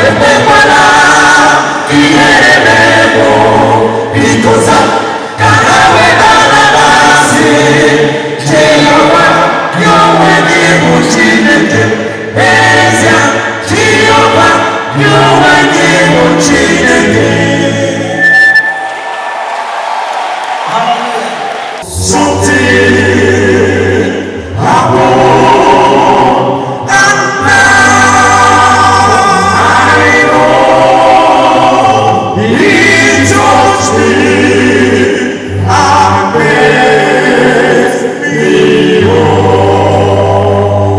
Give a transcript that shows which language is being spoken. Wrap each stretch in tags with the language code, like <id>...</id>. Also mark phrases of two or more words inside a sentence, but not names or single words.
<ig>Ekwela ihere na-egbu, biko za ka ha wee mara na asị, Jehova, gị onwe gị bụ Chineke. N'ezie, Jehova, gị onwe gị bụ Chineke. Hallelujah.</ig> <en>Something happened, and now I know He touched me and made me whole.</en>